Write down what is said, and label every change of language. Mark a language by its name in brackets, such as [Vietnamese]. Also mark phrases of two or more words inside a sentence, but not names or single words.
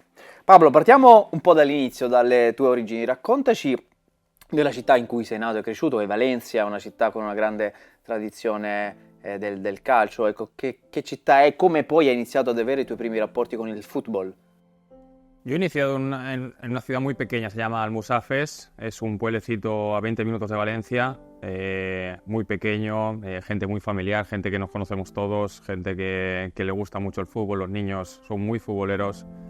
[Italian] Pablo, partiamo un po' dall'inizio, dalle tue origini. Raccontaci della città in cui sei nato e cresciuto, che è Valencia, una città con una grande tradizione del calcio. Ecco, che città è? Come poi hai iniziato ad avere i tuoi primi rapporti con il football? [Spanish] Yo he iniciado en una ciudad muy pequeña, se llama Almusafes, es un pueblecito a 20 minutos de Valencia, muy pequeño, gente muy familiar, gente que nos conocemos todos, gente que le gusta mucho el fútbol, los niños son muy futboleros.